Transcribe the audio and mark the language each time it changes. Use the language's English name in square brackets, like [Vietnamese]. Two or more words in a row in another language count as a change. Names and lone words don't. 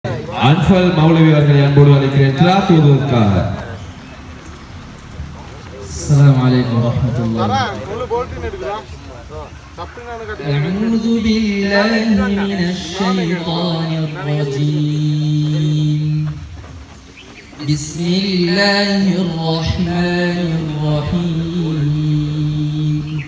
[Tamil] அன்ஃபல் மௌலவி அவர்களை அன்போடு அழைக்கிறேன் கிராத் ஓதுவதற்காக. [Arabic] السلام عليكم ورحمة الله. أعوذ بالله من الشيطان الرجيم. بسم الله الرحمن الرحيم.